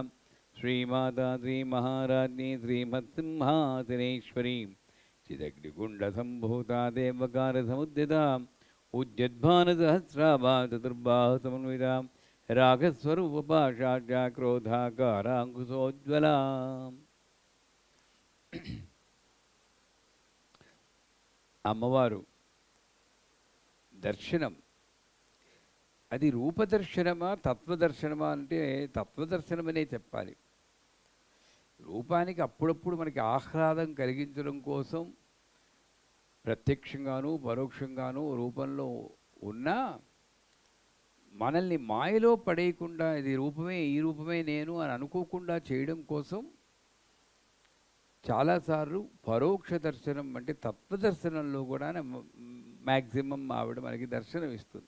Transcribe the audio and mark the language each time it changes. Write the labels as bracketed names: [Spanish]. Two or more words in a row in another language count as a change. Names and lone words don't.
[Sanskrit] श्रीमाता श्रीमहाराज्ञी श्रीमत्सिंहासनेश्वरी चिदग्निकुण्डसम्भूता देवकारसमुद्यता उज्जद्भानुसहस्राभा चतुर्बाहुसमन्विता रागस्वरूपपाशाढ्या क्रोधाकाराङ्कुशोज्ज्वला। [Telugu] అమ్మవారు దర్శనం అది రూపదర్శనమా తత్వదర్శనమా అంటే తత్వదర్శనమనే చెప్పాలి. రూపానికి అప్పుడప్పుడు మనకి ఆహ్లాదం కలిగించడం కోసం ప్రత్యక్షంగాను పరోక్షంగాను రూపంలో ఉన్నా మనల్ని మాయలో పడేయకుండా ఇది రూపమే ఈ రూపమే నేను అని అనుకోకుండా చేయడం కోసం చాలాసార్లు పరోక్ష దర్శనం అంటే తత్వదర్శనంలో కూడా మ్యాక్సిమం ఆవిడ మనకి దర్శనం ఇస్తుంది.